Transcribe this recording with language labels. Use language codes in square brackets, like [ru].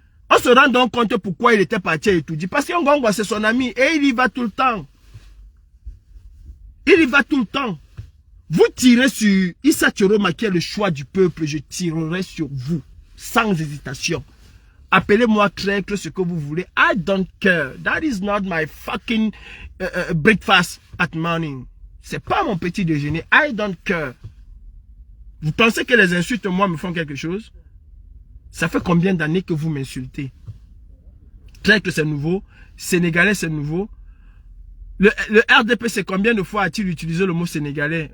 [fr] On se rend donc compte pourquoi il était parti et tout dit. Parce que Ngongo, c'est son ami, et il y va tout le temps. Il y va tout le temps. Vous tirez sur Issa Tchoroma, qui est le choix du peuple, je tirerai sur vous, sans hésitation. Appelez-moi traître, ce que vous voulez. [en] I don't care. That is not my fucking breakfast at morning. [fr] C'est pas mon petit déjeuner. [en] I don't care. [fr] Vous pensez que les insultes, moi, me font quelque chose? Ça fait combien d'années que vous m'insultez? Traître, c'est nouveau. Sénégalais, c'est nouveau. Le RDPC, combien de fois a-t-il utilisé le mot sénégalais?